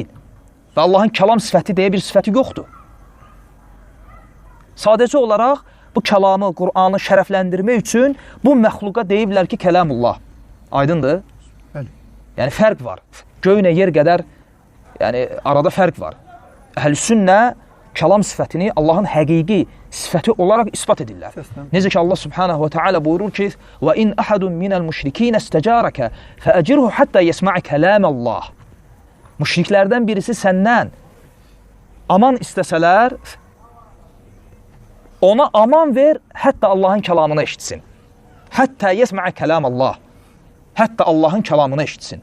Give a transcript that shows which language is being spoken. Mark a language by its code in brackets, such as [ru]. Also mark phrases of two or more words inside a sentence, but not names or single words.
[az] Və Allahın kəlam sifəti deyə bir sifəti yoxdur. Sadəcə olaraq bu kəlamı, Qur'anı şərəfləndirmək üçün bu məxluqa deyiblər ki, kəlamullah. Aydındır? Bəli. Yəni fərq var. Göynə yer qədər, yəni arada fərq var. Əhl-Sünnə kəlam sifətini Allahın həqiqi sifəti olaraq isbat edirlər. Necə ki Allah subhanahu wa ta'ala buyurur ki: [ar] "وإن أحد من المشركين استجارك فأجره حتى يسمع كلام الله." [az] Müşriklərdən birisi səndən aman istəsələr, ona aman ver, hətta Allahın kəlamını eşitsin. [ar] حتى يسمع كلام الله. [az] Hətta Allahın kəlamını eşitsin.